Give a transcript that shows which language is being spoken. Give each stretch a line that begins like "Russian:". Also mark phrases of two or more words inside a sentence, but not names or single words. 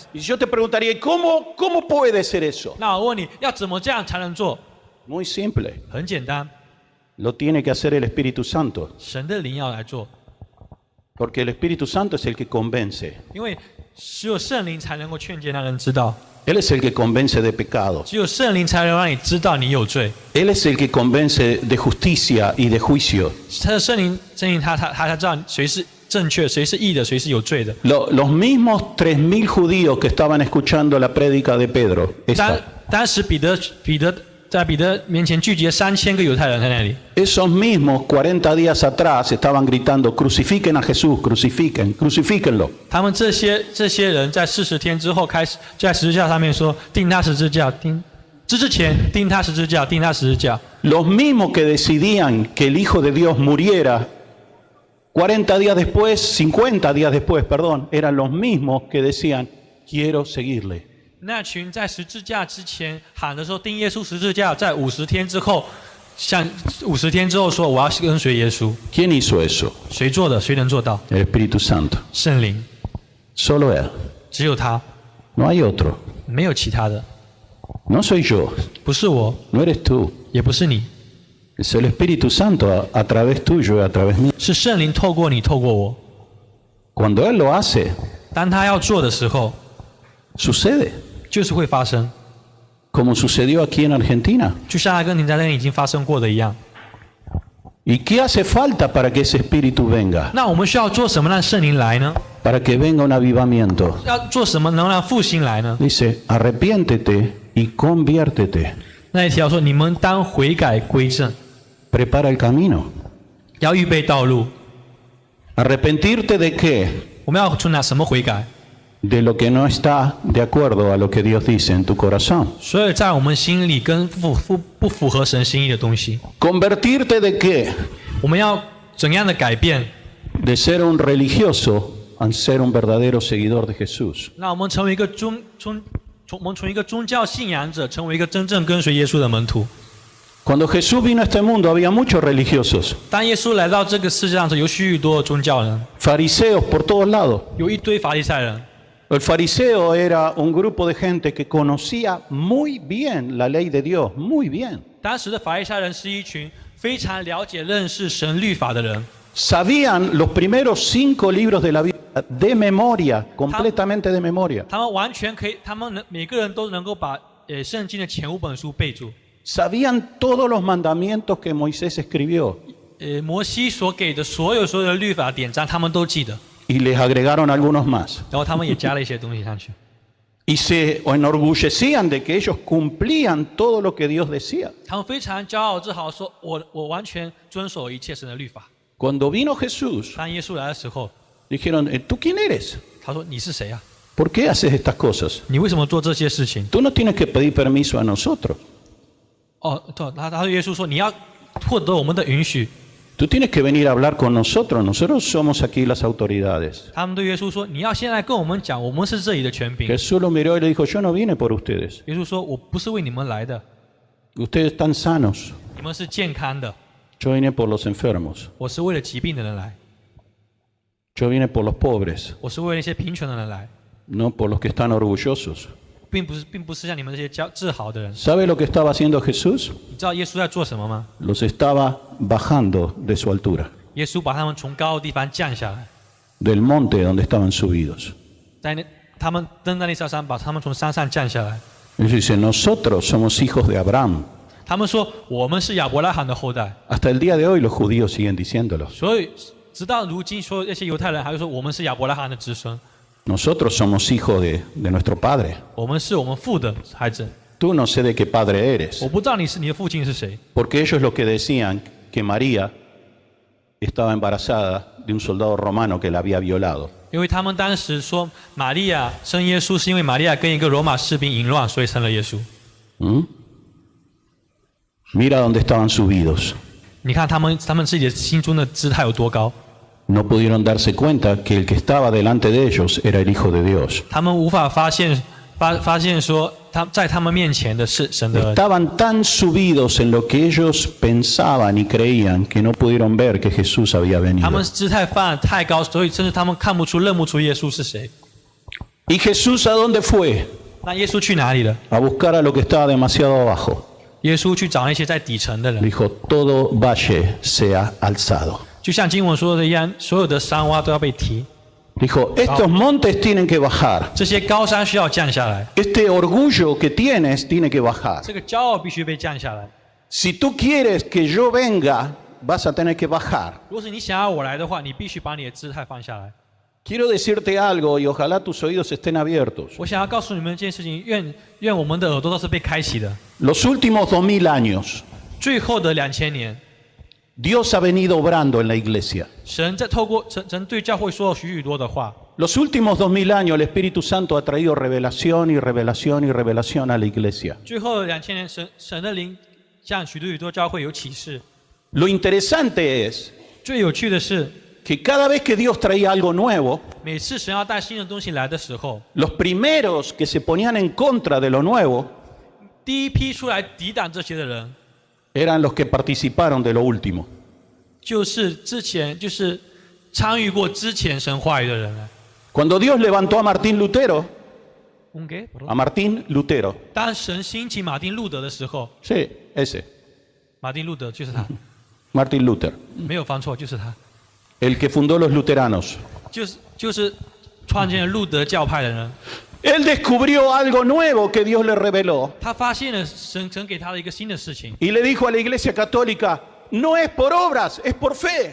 Spanish: Y yo te preguntaría, ¿y cómo puede ser eso?
Chinese: 那我问你，要怎么这样才能做？
Spanish: Muy simple.
Chinese: 很简单，
Spanish: Lo tiene que hacer el Espíritu Santo.
Chinese: 神的灵要来做，
Spanish: Porque el Espíritu Santo es el que convence.
Chinese: 因为只有圣灵才能够劝诫那人知道，
Spanish: Él es el que convence de pecado.
Chinese: 只有圣灵才能让你知道你有罪。
Spanish: Él es el que convence de justicia y de juicio.
Chinese: 他的圣灵他知道谁是正确，谁是义的，谁是有罪的。
Spanish: Los mismos 3.000 judíos que estaban escuchando la prédica de Pedro. Esta.
Chinese: 当时彼得面前聚集了3000个犹太人在那里。
Spanish: Esos mismos 40 días atrás estaban gritando, crucifiquen a Jesús, crucifíquenlo.
Chinese: 他们这些人在40天之后开始在十字架上面说钉他十字架，之前钉他十字架，钉他十字架。
Spanish: Los mismos que decidían que el Hijo de Dios muriera 40 días después, 50 días después, perdón, eran los mismos que decían, quiero seguirle.
Chinese: 那群在十字架之前喊的时候钉耶稣十字架，在50天之后，像50天之后说我要跟随耶稣。
Spanish: ¿Quién hizo eso?
Chinese: 谁做的？谁能做到？
Spanish: El Espíritu Santo.
Chinese: 圣灵。
Spanish: Solo Él.
Chinese: 只有他，
Spanish: No hay otro.
Chinese: 没有其他的，
Spanish: No soy yo.
Chinese: 不是我，
Spanish: No eres tú.
Chinese: 也不是你，
Spanish: Es el Espíritu Santo a través tuyo y a través mío.
Chinese: 是圣灵透过你，透过我。
Spanish: Cuando Él lo hace,
Chinese: 当他要做的时候，
Spanish: sucede.
Chinese: 就是会发生，
Spanish: Como sucedió aquí en Argentina.
Chinese: 就像阿根廷在那边已经发生过的一样。
Spanish: ¿Y qué hace falta para que ese Espíritu venga?
Chinese: 那我们需要做什么让圣灵来呢？
Spanish: Para que venga un avivamiento.
Chinese: 要做什么能让复兴来呢？
Spanish: Dice, arrepiéntete y conviértete.
Chinese: 那一条说，你们当悔改归正，
Spanish: Prepara el camino.
Chinese: 要预备道路。
Spanish: ¿Arrepentirte de qué?
Chinese: 我们要从什么悔改？
Spanish: De lo que no está de acuerdo a lo que Dios dice en tu corazón.
Chinese: 所有在我们心里跟不符合神心意的东西，
Spanish: ¿Convertirte de qué?
Chinese: 我们要怎样的改变？
Spanish: De ser un religioso a ser un verdadero seguidor de Jesús.
Chinese: 让我们成为一个从一个宗教信仰者，成为一个真正跟随耶稣的门徒。
Spanish: Cuando Jesús vino a este mundo había muchos religiosos,
Chinese: 当耶稣来到这个世界上时，有许多的宗教人，
Spanish: fariseos por todos lados.
Chinese: 有一堆法利赛人。
Spanish: El fariseo era un grupo de gente que conocía muy bien la ley de Dios, muy bien.
Chinese: 当时的法利赛人是一群非常了解、认识神律法的人，
Spanish: Sabían los primeros 5 libros de la Biblia de memoria, completamente de memoria.
Chinese: 他们完全可以，每个人都能够把圣经的前5本书背住。
Spanish: Sabían todos los mandamientos que Moisés escribió
Chinese: 摩西所给的所有的律法典章，他们都记得，
Spanish: y les agregaron algunos más.
Chinese: 然后他们也加了一些东西上去。
Spanish: Y se enorgullecían de que ellos cumplían todo lo que Dios decía.
Chinese: 他们非常骄傲自豪说：“我完全遵守一切神的律法。
Spanish: Cuando vino Jesús, ”
Chinese: 当耶稣来的时候，
Spanish: dijeron, ¿tú quién eres?
Chinese: 他说：“你是谁啊？
Spanish: ¿Por qué haces estas cosas?
Chinese: 你为什么做这些事情
Spanish: Tú no tienes que pedir permiso a nosotros. ？”
Chinese: 哦，对，他对耶稣说：“你要获得我们的允许。
Spanish: Tú tienes que venir a hablar con nosotros. Nosotros somos aquí las autoridades. ”
Chinese: 他们对耶稣说：“你要先来跟我们讲，我们是这里的权柄。”
Spanish: Jesús lo miró y le dijo, yo no vine por ustedes.
Chinese: 耶稣说：“我不是为你们来的，
Spanish: Ustedes están sanos.
Chinese: 你们是健康的，
Spanish: Yo vine por los enfermos.
Chinese: 我是为了疾病的人来，
Spanish: Yo vine por los pobres,
Chinese: 我是为了那些贫穷的人来，
Spanish: no por los que están orgullosos.
Chinese: 并不是像你们这些自豪的人。
Spanish: ¿Sabe lo que estaba haciendo Jesús?
Chinese: 你知道耶稣在做什么吗？
Spanish: Los estaba bajando de su altura,
Chinese: 耶稣把他们从高的地方降下来，
Spanish: del monte donde estaban subidos.
Chinese: 他们登在那座山，把他们从山上降下来。
Spanish: Ellos dicen, nosotros somos hijos de Abraham.
Chinese: 他们说我们是亚伯拉罕的后代，
Spanish: Hasta el día de hoy los judíos siguen diciéndolo.
Chinese: 所以直到如今，所有那些犹太人还会说我们是亚伯拉罕的子孙，
Spanish: Nosotros somos hijos de nuestro padre.
Chinese: 我们是我们父的孩子。
Spanish: Tú no sé de qué padre eres.
Chinese: 我不知道你的父亲是谁，
Spanish: Porque ellos lo que decían que María estaba embarazada de un soldado romano que la había violado.
Chinese: 因为他们当时说玛利亚生耶稣是因为玛利亚跟一个罗马士兵淫乱，所以生了耶稣。
Spanish: Mira dónde estaban subidos.
Chinese: 你看他们自己的心中的姿态有多高，
Spanish: No pudieron darse cuenta que el que estaba delante de ellos era el Hijo de Dios.
Chinese: 他们无法发现说在他们面前的是神的儿子。
Spanish: Estaban tan subidos en lo que ellos pensaban y creían que no pudieron ver que Jesús había
Chinese: 他
Spanish: venido.
Chinese: 们姿态放得太高，所以甚至他们认不出耶稣是谁。
Spanish: ¿Y Jesús a dónde fue?
Chinese: 那耶稣去哪里了？
Spanish: A buscar a lo que estaba demasiado abajo.
Chinese: 耶稣去找那些在底层的人，
Spanish: Dijo, todo valle sea alzado.
Chinese: 就像经文说的一样，所有的山洼都要被提，
Spanish: Dijo, estos montes tienen que bajar.
Chinese: 这些高山需要降下来，
Spanish: Este orgullo que tienes tiene que bajar.
Chinese: 这个骄傲必须被降下来。
Spanish: Si tú quieres que yo venga, vas a tener que bajar.
Chinese: 如果是你想要我来的话，你必须把你的姿态放下来。
Spanish: Quiero decirte algo y ojalá tus oídos estén abiertos.
Chinese: 我想要告诉你们一件事情，愿我们的耳朵都是被开启的。
Spanish: Los últimos 2000 años,
Chinese: 最后的2000年，
Spanish: Dios ha venido obrando en la iglesia.
Chinese: 神在透过神对教会说了许多的话。
Spanish: Los últimos 2000 años, el Espíritu Santo ha traído revelación y revelación y revelación a la iglesia.
Chinese: 最后的2000年，神的灵向许多教会有启示。
Spanish: Lo interesante es
Chinese: 最有趣的是，
Spanish: que cada vez que Dios traía algo nuevo,
Chinese: 每次神要带新的东西来的时候，
Spanish: los primeros que se ponían en contra de lo nuevo
Chinese: 第一批出来抵挡这些的人，
Spanish: eran los que participaron de lo último.
Chinese: 就是参与过之前神话语的人了。
Spanish: Cuando Dios levantó a Martín Lutero,
Chinese: 给
Spanish: a Martín Lutero,
Chinese: 当神兴起马丁路德的时候，
Spanish: sí, ese,
Chinese: 马丁路德就是他，
Spanish: Martín Luther,
Chinese: 没有放错，就是他，
Spanish: el que fundó los luteranos.
Chinese: 就是创建了路德教派的人。
Spanish: Él descubrió algo nuevo que Dios le reveló
Chinese: 他发现了神给他的一个新的事情，
Spanish: y le dijo a la iglesia católica, no es por obras, es por fe.